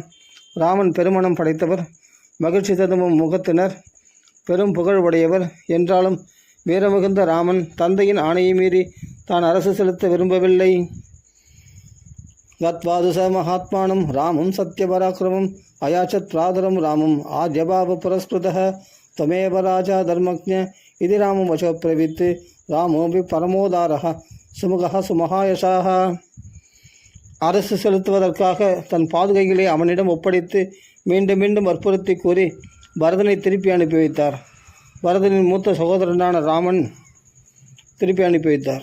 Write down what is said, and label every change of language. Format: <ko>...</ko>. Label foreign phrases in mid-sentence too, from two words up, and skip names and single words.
<ta>ராமன் பெருமணம் படைத்தவர், மகிழ்ச்சி ததும்பும் முகத்தினர், பெரும் புகழ் உடையவர். என்றாலும் வீரமிகுந்த ராமன் தந்தையின் ஆணையை மீறி தான் அரசு செலுத்த விரும்பவில்லை.</ta> <sa>गत्वातुच महात्मानं रामं सत्यपराक्रमं अयाचत् भ्रातरं रामं आद्यभाव पुरस्कृतः त्वमेव राजा धर्मज्ञ इति रामं वचो प्रवित्तु रामोऽपि परमोदारः सुमुखः सुमहायशाः.</sa> <ta>அரசு செலுத்துவதற்காக தன் பாதுகைகளை அவனிடம் ஒப்படைத்து மீண்டும் மீண்டும் வற்புறுத்தி கூறி பரதனை திருப்பி அனுப்பி வைத்தார். பரதனின் மூத்த சகோதரனான ராமன் திருப்பி அனுப்பி வைத்தார்.</ta>